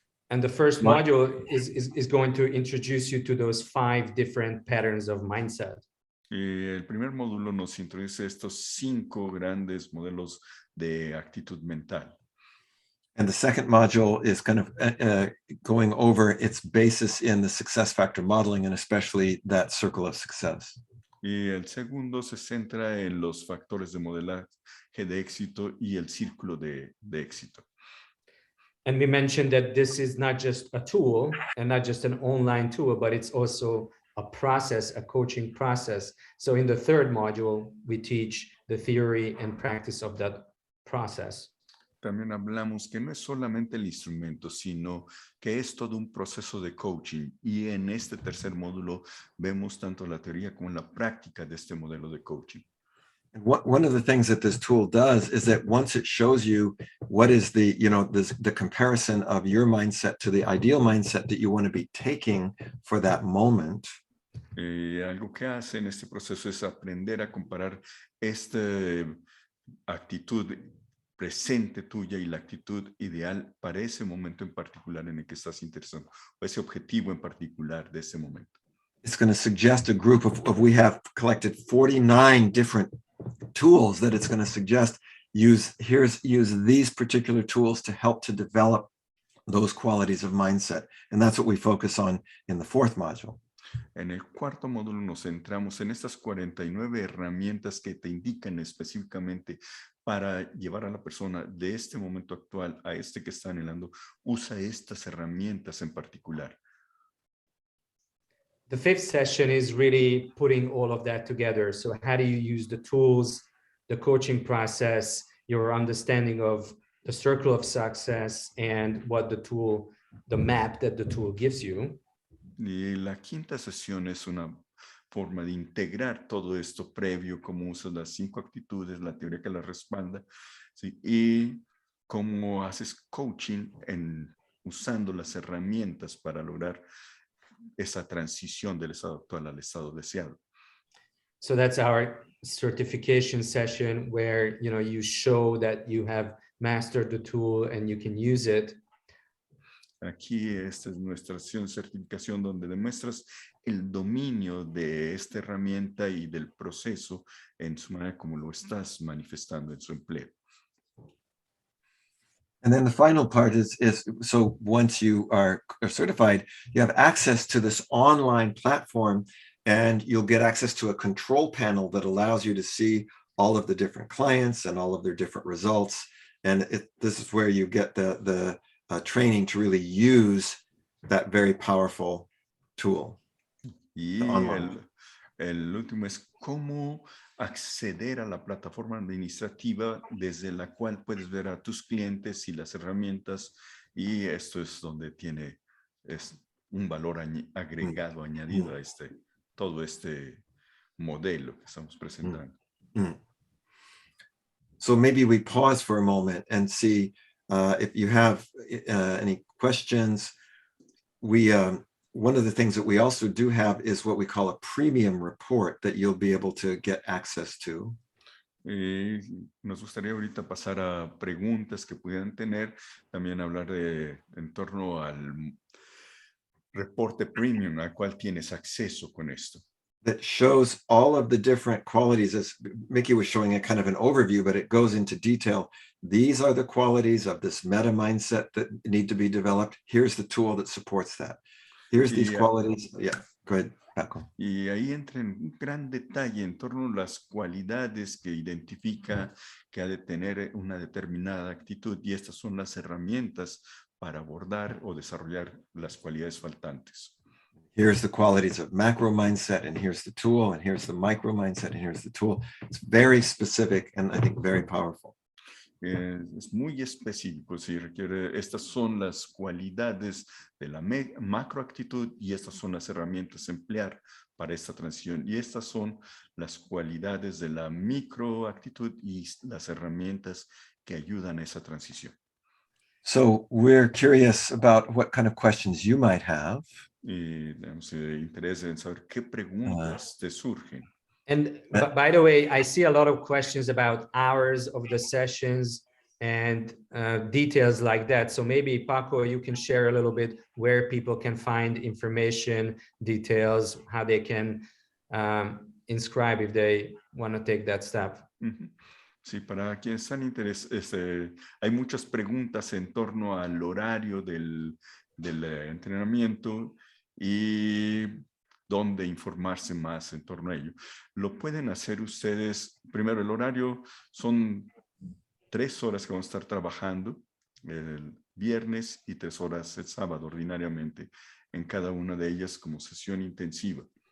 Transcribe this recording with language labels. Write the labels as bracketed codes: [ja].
[en] And the first module is going to introduce you to those 5 different patterns of mindset. [es] El primer módulo nos introduce estos 5 grandes modelos de actitud mental. [en] And the second module is kind of going over its basis in the success factor modeling, and especially that circle of success. [es] Y el segundo se centra en los factores de modelaje de éxito y el círculo de éxito. [en] And we mentioned that this is not just a tool and not just an online tool, but it's also a process, a coaching process. So in the third module, we teach the theory and practice of that process. [es] También hablamos que no es solamente el instrumento, sino que es todo un proceso de coaching. Y en este tercer módulo vemos tanto la teoría como la práctica de este modelo de coaching. [en] And one of the things that this tool does is that once it shows you what is the comparison of your mindset to the ideal mindset that you want to be taking for that moment. [es] Algo que hace en este proceso es aprender a comparar esta actitud presente tuya y la actitud ideal para ese momento en particular en el que estás interesado, o ese objetivo en particular de ese momento. [en] It's going to suggest a group of we have collected 49 different tools that it's going to suggest use these particular tools to help to develop those qualities of mindset. And that's what we focus on in the fourth module. [es] En el cuarto módulo nos centramos en estas 49 herramientas que te indican específicamente para llevar a la persona de este momento actual a este que está anhelando. Usa estas herramientas en particular. [en] The fifth session is really putting all of that together. So how do you use the tools, the coaching process, your understanding of the circle of success, and what the map that the tool gives you. [es] Y la quinta sesión es una forma de integrar todo esto previo, cómo usas las 5 actitudes, la teoría que las respalda, ¿sí? Y cómo haces coaching usando las herramientas para lograr esa transición del estado actual al estado deseado. [en] So that's our certification session where you show that you have mastered the tool and you can use it. [es] Aquí esta es nuestra sesión de certificación donde demuestras el dominio de esta herramienta y del proceso en su manera como lo estás manifestando en su empleo. [en] And then the final part is so once you are certified, you have access to this online platform, and you'll get access to a control panel that allows you to see all of the different clients and all of their different results. And this is where you get the training to really use that very powerful tool. [es] Y el último es cómo acceder a la plataforma administrativa desde la cual puedes ver a tus clientes y las herramientas, y esto es donde es un valor agregado, añadido a todo este modelo que estamos presentando. [en] So maybe we pause for a moment and see if you have any questions. One of the things that we also do have is what we call a premium report that you'll be able to get access to. [es] Nos gustaría ahorita pasar a preguntas que pudieran tener, también hablar en torno al reporte premium al cual tienes acceso con esto. [en] That shows all of the different qualities, as Mickey was showing a kind of an overview, but it goes into detail. These are the qualities of this meta mindset that need to be developed. Here's the tool that supports that. Here's these qualities. Yeah, go ahead, Paco. [es] Y ahí entra en un gran detalle en torno a las cualidades que identifica que ha de tener una determinada actitud, y estas son las herramientas para abordar o desarrollar las cualidades faltantes. [en] Here's the qualities of macro mindset, and here's the tool, and here's the micro mindset, and here's the tool. It's very specific and I think very powerful. [es] Es muy específico, si requiere, estas son las cualidades de la macroactitud y estas son las herramientas a emplear para esta transición, y estas son las cualidades de la microactitud y las herramientas que ayudan a esa transición. [en] So we're curious about what kind of questions you might have. [es] Y tenemos interés en saber qué preguntas te surgen. [en] And by the way, I see a lot of questions about hours of the sessions and details like that. So maybe Paco, you can share a little bit where people can find information, details, how they can inscribe if they want to take that step. [es] Sí, para quienes están interesados, hay muchas preguntas en torno al horario del entrenamiento y dónde informarse más en torno a ello. Lo pueden hacer ustedes. Primero, el horario son 3 horas que vamos a estar trabajando el viernes y 3 horas el sábado ordinariamente, en cada una de ellas como sesión intensiva.